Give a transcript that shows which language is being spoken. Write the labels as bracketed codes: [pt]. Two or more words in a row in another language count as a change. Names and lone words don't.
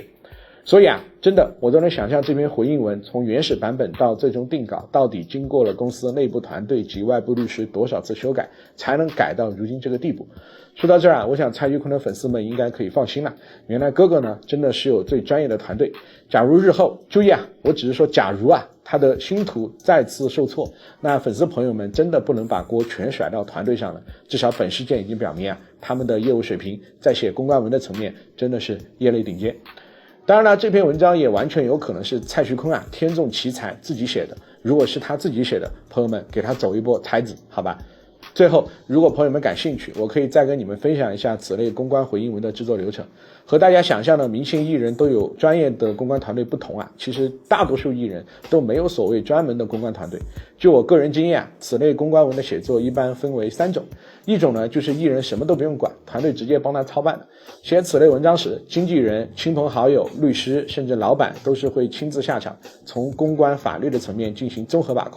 [zh] 所以啊，真的我都能想象这篇回应文從原始版本到最終定稿，到底經過了公司內部團隊及外部律師多少次修改，才能改到如今這個地步。說到這兒啊，我想蔡徐坤的粉絲們應該可以放心了，原來哥哥呢真的是有最專業的團隊。假如日後，注意啊，我只是說假如啊，他的星途再次受挫，那粉絲朋友們真的不能把鍋全甩到团队上了。至少本事件已經表明啊，他們的業務水平在寫公關文的層面真的是業內頂尖。當然了，這篇文章也完全有可能是蔡徐坤啊天縱奇才自己寫的。如果是他自己寫的，朋友們給他走一波台子，好吧。最後，如果朋友們感興趣，我可以再跟你們分享一下此類公關回应文的制作流程。和大家想象的明星藝人都有專業的公關團隊不同啊，其實大多數藝人都沒有所謂專門的公關團隊。就我個人經驗啊，此類公關文的寫作一般分為3種。一種呢，就是藝人什麼都不用管，團隊直接幫他操辦的。寫此類文章時，經紀人、親朋好友、律師甚至老闆都是會親自下場，從公關法律的層面進行綜合把控。